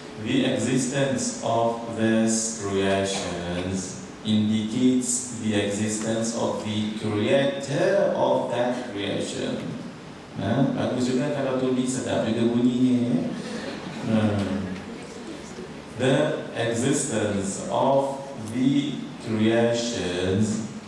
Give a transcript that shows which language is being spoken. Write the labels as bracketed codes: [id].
[en] The existence of these creations indicates the existence of the creator of that creation. [ms] Bagus juga kalau tulis, sedap juga bunyinya. [en] The existence of the creations